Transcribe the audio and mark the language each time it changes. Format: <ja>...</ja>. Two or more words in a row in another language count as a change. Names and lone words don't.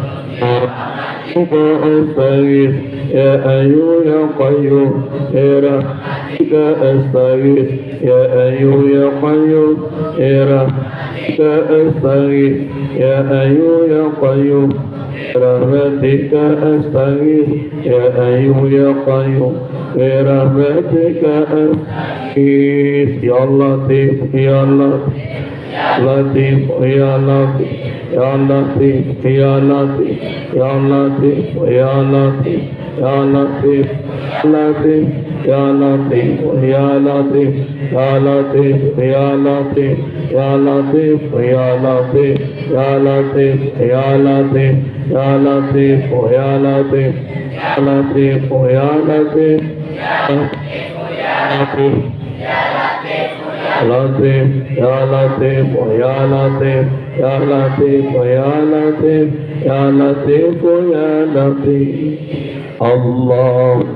<ar>أستغيث يا حي يا قيوم برحمتك أستغيث يا حي يا قيوم برحمتك أستغيث يا حي يا قيوم برحمتك أستغيث يا حي يا قيوم برحمتك أستغيث يا لطيف يا لطيف يا لطيف يا لطيف يا لطيف يا لطيف يا لطيف يا لطيف لطيف يا لطيف يا لطيف يا لطيف يا لطيف يا لطيف يا لطيف يا لطيف يا لطيف يا لطيف يا لطيف يا لطيف يا لطيف لطيف يا لطيف يا لطيف يا لطيف يا لطيف يا لطيف يا لطيف الله</ar>